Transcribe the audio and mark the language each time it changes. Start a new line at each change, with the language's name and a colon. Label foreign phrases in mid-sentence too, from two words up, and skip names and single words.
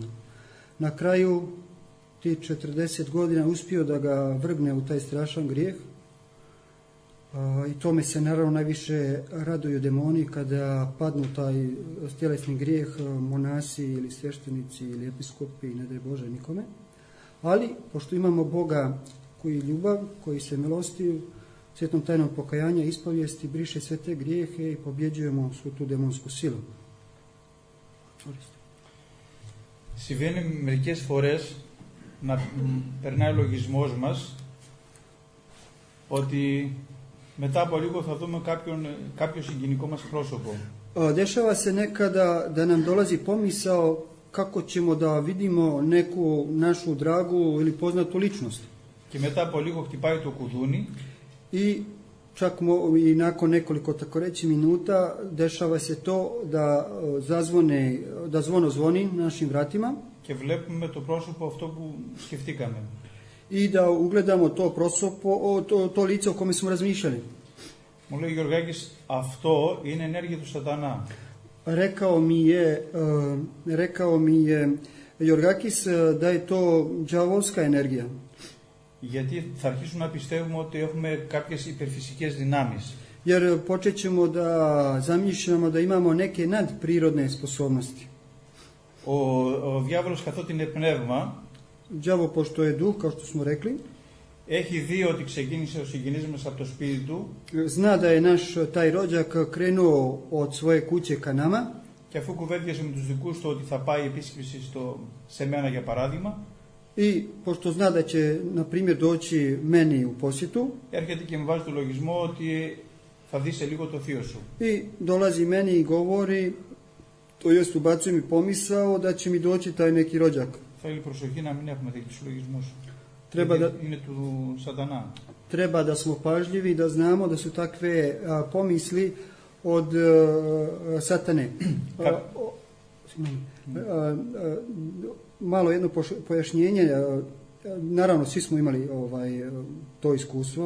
Serbian: Na kraju ti 40 godina uspio da ga vrgne u taj strašan grijeh, i tome se naravno najviše raduju demoni kada padnu taj tjelesni grijeh, monasi ili sveštenici ili episkopi, ne daj Bože nikome. Ali, pošto imamo Boga koji je ljubav, koji se milosti, svetom tajnom pokajanja, ispovijesti, briše sve te grijehe i pobjeđujemo svu tu demonsku silu.
Greek: Συμβαίνει μερικές φορές να περνάει ο λογισμός μας ότι μετά από λίγο θα δούμε κάποιο συγκινικό μας πρόσωπο.
Serbian: Dešava se nekada da nam dolazi pomisao kako ćemo da vidimo neku našu dragu ili poznatu ličnost.
Greek: Και μετά από λίγο χτυπάει το κουδούνι.
Serbian: I čak i nakon nekoliko, tako reći, minuta dešava se to da zvono zvoni na našim vratima.
Greek: Και βλέπουμε το πρόσωπο αυτό που σκεφτήκαμε.
Serbian: I da ugledamo to lice o kome smo razmišljali.
Greek: Μου λέει Γιωργάκης, αυτό είναι ενέργεια του σατανά.
Serbian: Rekao mi je Jorgakis da je to đavolska energija.
Greek: Γιατί θα αρχίσουμε να πιστεύουμε ότι έχουμε κάποιες υπερφυσικές δυνάμεις.
Serbian: Jer počet ćemo da zamišljamo da imamo neke nadprirodne sposobnosti.
Greek: Ο διάβολος, καθότι είναι πνεύμα,
Serbian: đavo, pošto je duh, kao što smo rekli,
Greek: έχει δει ότι ξεκίνησε ο συγγενής μας από το σπίτι του.
Serbian: Zna da je naš taj rođak krenuo od svoje kuće ka nama.
Greek: Και αφού κουβέντιασε με τους δικούς του ότι θα πάει επίσκεψη σε μένα για παράδειγμα.
Serbian: I pošto zna da će, na primjer, doći meni u posjetu.
Greek: Έρχεται και με βάζει το λογισμό ότι θα δει σε λίγο το θείο σου.
Serbian: I dolazi meni i govori, to jest ubacuje mi pomisao da će mi doći taj neki rođak.
Greek: Θέλει προσοχή να μην έχουμε τέτοιους λογισμούς. Είναι του σατανά.
Serbian: treba da smo pažljivi, da znamo da su takve pomisli od satane. Malo jedno pojašnjenje. Naravno, svi smo imali to iskustvo.